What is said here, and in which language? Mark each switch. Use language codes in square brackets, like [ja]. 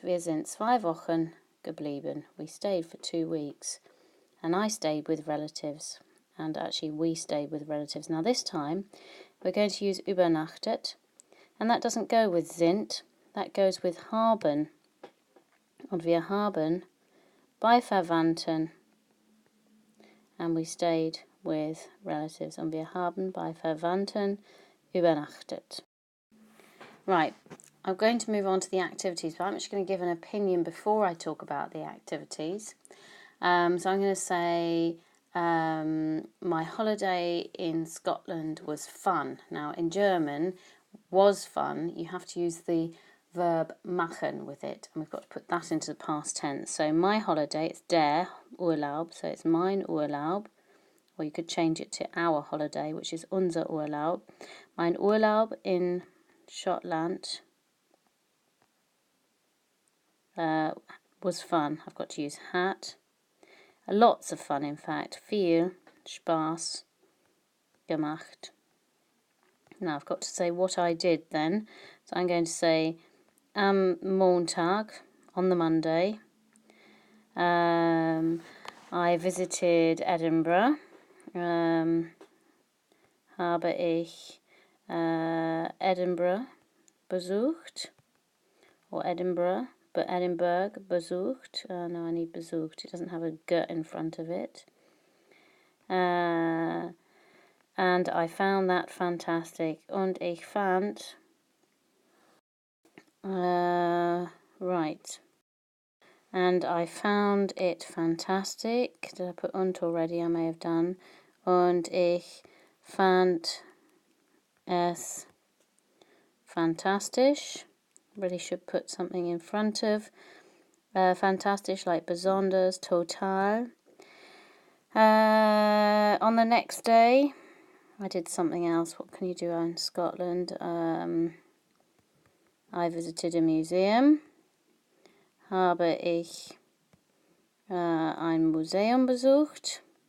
[de] Wir sind 2 Wochen geblieben. [en] We stayed for 2 weeks, and I stayed with relatives, and actually we stayed with relatives. Now this time we're going to use übernachtet, and that doesn't go with sind, that goes with haben. [de] Und wir haben bei Verwandten [en] and we stayed with relatives, [de] und wir haben bei Verwandten übernachtet. [en] Right, I'm going to move on to the activities, but I'm just going to give an opinion before I talk about the activities. So I'm going to say my holiday in Scotland was fun. Now in German, was fun, you have to use the verb machen with it, and we've got to put that into the past tense. So my holiday, it's der Urlaub, so it's mein Urlaub, or you could change it to our holiday, which is unser Urlaub. [de] Mein Urlaub [en] in Scotland was fun. I've got to use hat. Lots of fun, in fact. [de] Viel Spaß gemacht. [en] Now I've got to say what I did then. So I'm going to say [de] am Montag, [en] on the Monday, I visited Edinburgh. [de] Habe ich Edinburgh besucht, [en] or Edinburgh, but [de] Edinburgh besucht. [en] No, I need besucht. It doesn't have a G in front of it. And I found that fantastic. [de] Und ich fand... [en] right. And I found it fantastic. Did I put und already? I may have done. [de] Und ich fand es fantastisch. [en] Really should put something in front of fantastisch, like besonders, total. On the next day, I did something else. What can you do in Scotland? I visited a museum. [de] Habe ich ein Museum besucht.